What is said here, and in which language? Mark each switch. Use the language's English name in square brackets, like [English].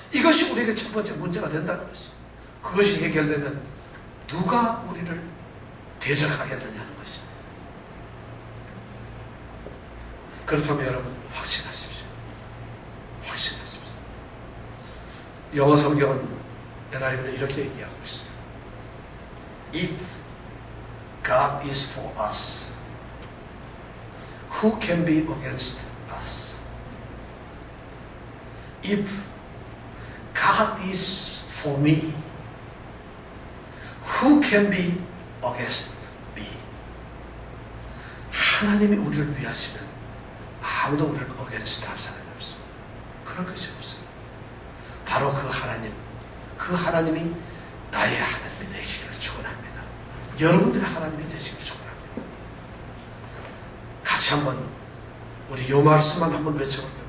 [Korean] 이것이 우리에게 첫 번째 문제가 된다는 것이에요. 그것이 해결되면 누가 우리를 대적하겠느냐는 것이에요. 그렇다면 여러분 확신하십시오. 확신하십시오. 영어 성경은 NIV는 이렇게 얘기하고 있어요. [English] If God is for us, who can be against us? If God is for me, who can be against me? [Korean] 하나님이 우리를 위하시면 아무도 우리를 [English] against [Korean] 할 사람이 없습니다. 그럴 것이 없어요. 바로 그 하나님, 그 하나님이 나의 하나님이 되시기를 축원합니다. 여러분들의 하나님이 되시기를 축원합니다. 같이 한번 우리 요 말씀만 한번 외쳐볼게요.